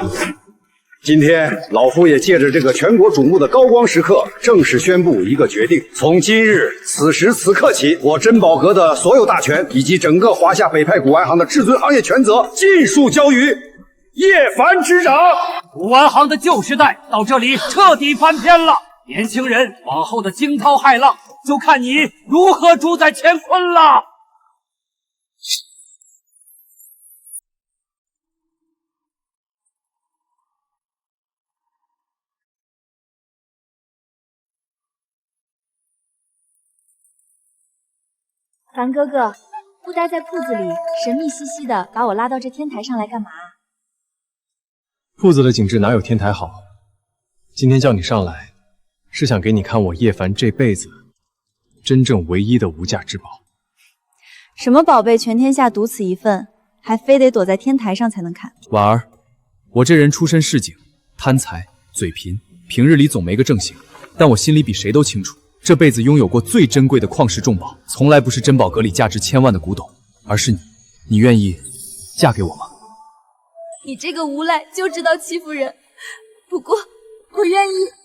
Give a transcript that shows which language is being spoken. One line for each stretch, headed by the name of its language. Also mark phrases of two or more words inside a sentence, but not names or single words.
Chinese: 今天，老夫也借着這個全國矚目的高光時刻，正式宣布一個決定：從今日此時此刻起，我珍寶閣的所有大權以及整個華夏北派古玩行的至尊行業權責，盡數交於葉凡之掌。古玩行的舊時代到這裡徹底翻篇了，年輕人往後的驚濤駭浪，就看你如何主宰乾坤了。凡哥哥，不待在鋪子裡，神秘兮兮的把我拉到這天台上來幹嘛？鋪子的景致哪有天台好？今天叫你上來，是想給你看我葉凡這輩子真正唯一的無價之寶。什麼寶貝全天下獨此一份，還非得躲在天台上才能看？婉兒，我這人出身市井，貪財嘴貧，平日裡總沒個正形，但我心裡比誰都清楚，這輩子擁有過最珍貴的礦石重寶，從來不是珍寶閣裡價值千萬的古董，而是你。你願意嫁給我嗎？你這個無賴就知道欺負人，不過我願意。